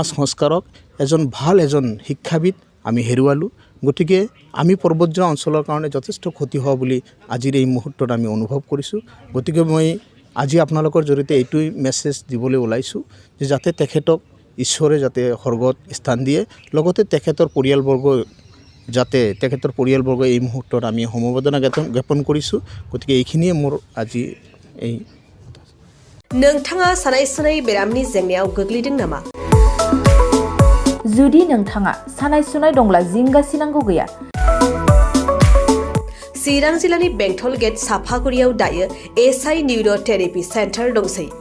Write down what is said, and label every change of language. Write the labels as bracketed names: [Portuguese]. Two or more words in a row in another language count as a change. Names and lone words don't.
[Assamese] সংস্কাৰক এজন শিক্ষাবিদ আমি হেৰুৱালোঁ গতিকে আমি পৰ্বতজোৰা অঞ্চলৰ কাৰণে যথেষ্ট ক্ষতি হোৱা বুলি আজিৰ এই মুহূৰ্তত আমি অনুভৱ কৰিছোঁ গতিকে মই আজি আপোনালোকৰ জৰিয়তে এইটোই মেছেজ দিবলৈ ওলাইছোঁ যে যাতে তেখেতক ঈশ্বৰে যাতে স্বৰ্গত স্থান দিয়ে লগতে তেখেতৰ পৰিয়ালবৰ্গ এই মুহূৰ্তত আমি সমবেদনা জ্ঞাপন কৰিছোঁ গতিকে এইখিনিয়ে মোৰ আজি এই [Bodo] नोंथाङा सानाय सुनाय बेरामनि जेंनायाव गोग्लैदों नामा जुदि नोंथाङा सानाय सुनाय दंब्ला जिंगासिनांगौ गैया चिरां जिल्लानि बेंटल गेट साफागुरियाव दायो SI निउर'थेरापि सेन्टार दंसै